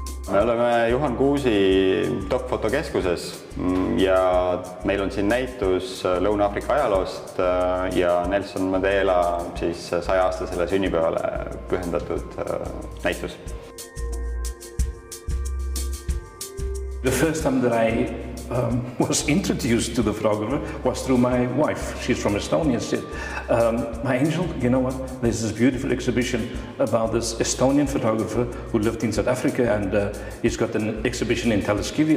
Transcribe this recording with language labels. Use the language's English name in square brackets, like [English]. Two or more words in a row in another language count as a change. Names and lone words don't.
[Estonian] Me oleme Juhan Kuusi top-fotokeskuses ja meil on siin näitus Lõuna-Aafrika ajaloost ja Nelson Mandela 100-aastasele sünnipäevale pühendatud näitus. [English] The first time that I was introduced to the photographer was through my wife. She's from Estonia. She said, my angel, you know what, there's this beautiful exhibition about this Estonian photographer who lived in South Africa, and he's got an exhibition in Teleskivi.